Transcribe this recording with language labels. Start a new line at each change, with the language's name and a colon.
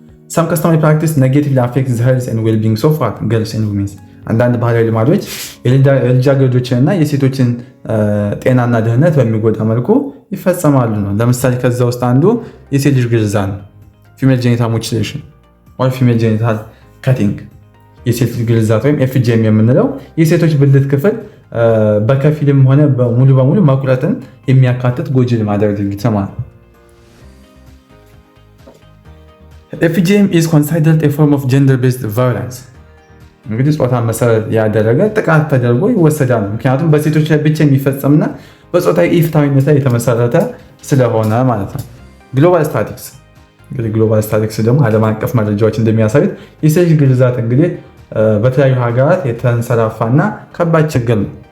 English: some customary practice negatively affects the health and well-being of girls and women።
Amharic: አንዳንድ ባህላዊ ልማዶች የልጃገረዶችንና የሴቶችን ጤናና ደህንነት በሚጎዳ መልኩ ይፈጸማሉ ነው። ለምሳሌ ከዛ ውስጥ አንዱ የሴት ልጅ ግርዛት ነው። ፊሜል ጄኒታል ሙቲሌሽን ወይ ፊሜል ጄኒታል ካቲንግ የሴት ልጅ ግርዛት ወይም FGM የምንለው የሴቶች ብልት ክፍል በከፊልም ሆነ ሙሉ በሙሉ መቁረጥን የሚያካትት ጎጂ ልማዳዊ ድርጊት ነው።
English: FGM is considered a form of gender-based violence.
Amharic: እንግዲህ ጾታን መሰረት ያደረገ ጥቃት ተደርጎ ይወሰዳል። ምክንያቱም በሴቶች ላይ ብቻ የሚፈጸምና በጾታዊ ኢፍትሐዊነት ላይ የተመሰረተ ስለሆነ ማለት ነው። ግሎባል ስታቲክስ እንግዲህ ግሎባል ስታቲክስ ደግሞ ዓለም አቀፍ መረጃዎች እንደሚያሳዩት የሴት ልጅ ግርዛት እንግዲህ በተለያዩ ሀገራት የተንሰራፋና ከባድ ችግር ነው።